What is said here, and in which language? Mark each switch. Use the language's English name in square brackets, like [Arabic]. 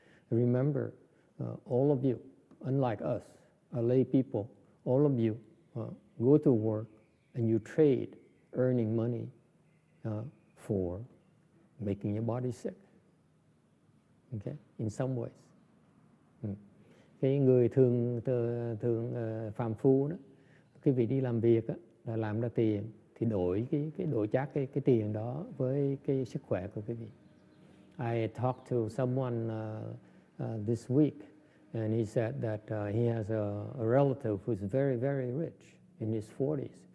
[English] Remember, all of you, unlike us, lay people, all of you go to work and you trade earning money for making your body sick. Okay, in some ways. [Vietnamese] Cái người thường phàm phu đó, cái vị đi làm việc đó, là làm ra tiền thì đổi chác cái tiền đó với cái sức khỏe của quý vị. [English] I talked to someone this week, and he said that he has a relative who's very, very rich in his 40s.